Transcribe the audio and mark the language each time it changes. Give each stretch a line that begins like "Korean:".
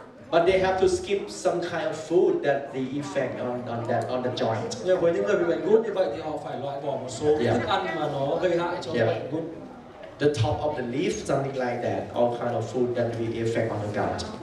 English: But they have to skip some kind of food that the effect on the joint.
Vietnamese: Nhưng với những người bị bệnh gút như vậy thì họ phải loại bỏ một số thức ăn mà nó gây hại cho bệnh gút.
English: The top of the leaf, something like that, all kind of food that will affect on the gout.